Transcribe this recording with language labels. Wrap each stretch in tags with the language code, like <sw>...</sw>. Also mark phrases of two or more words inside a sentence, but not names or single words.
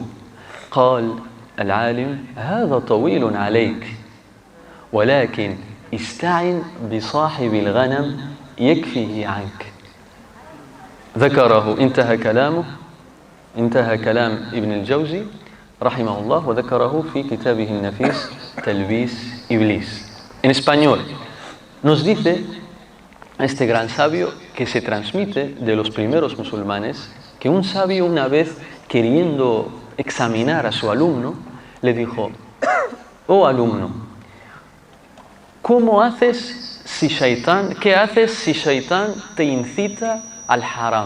<ar>قال العالم: هذا طويل عليك، ولكن استعن بصاحب الغنم يكفيه عنك. ذكره، انتهى كلام ابن الجوزي رحمه الله، وذكره في كتابه النفيس تلبيس إبليس.</ar> <es>En español, nos dice este gran sabio que se transmite de los primeros musulmanes, que un sabio una vez, queriendo examinar a su alumno, le dijo: oh alumno, ¿qué haces si Shaitán te incita al haram?</es>